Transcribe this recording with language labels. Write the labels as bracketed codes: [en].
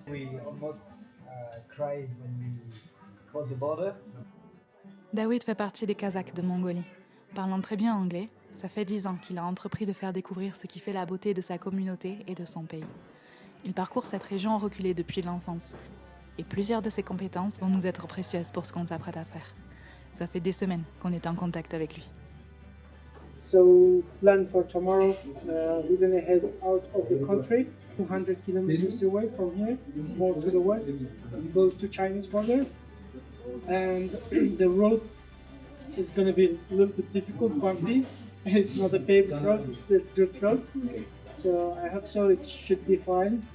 [en] We almost cried when we crossed the border. [fr] Dawit fait partie des Kazakhs de Mongolie. Parlant très bien anglais, ça fait 10 ans qu'il a entrepris de faire découvrir ce qui fait la beauté de sa communauté et de son pays. Il parcourt cette région reculée depuis l'enfance. Et plusieurs de ses compétences vont nous être précieuses pour ce qu'on s'apprête à faire. Ça fait des semaines qu'on est en contact avec lui. [en] So, plan for tomorrow. We're gonna head out of the country, 200 kilometers away from here, more to the west, close to Chinese border. And the road is gonna be a little bit difficult, bumpy. It's not a paved road, it's a dirt road. So I hope so. It should be fine.